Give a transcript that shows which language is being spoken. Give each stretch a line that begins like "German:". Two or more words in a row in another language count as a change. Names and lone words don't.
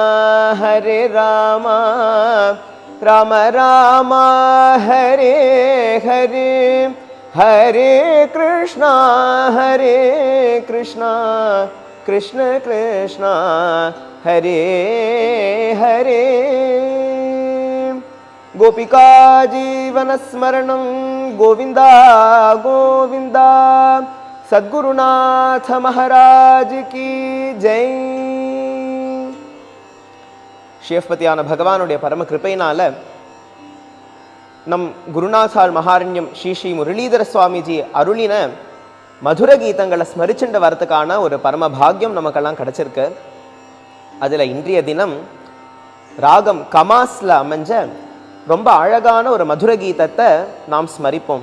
Sanskrit: Rama Rama, Hare Hare, Hare Krishna, Krishna Krishna, Hare Hare. गोपिका जीवन स्मरणं गोविन्द गोविन्द.
Hindi: सद्गुरुनाथ महाराज की जय.
Tamil: ஷேஃபதியான பகவானுடைய பரம கிருபையினால நம் குருநாதால் மகாரண்யம் ஸ்ரீ முரளிதர சுவாமிஜி அருளின மதுர கீதங்களை ஸ்மரிச்சுண்டு வரத்துக்கான ஒரு பரம பாக்யம் நமக்கெல்லாம் கிடைச்சிருக்கு. அதில் இன்றைய தினம் ராகம் கமாஸ்ல அமைஞ்ச ரொம்ப அழகான ஒரு மதுர கீதத்தை நாம் ஸ்மரிப்போம்.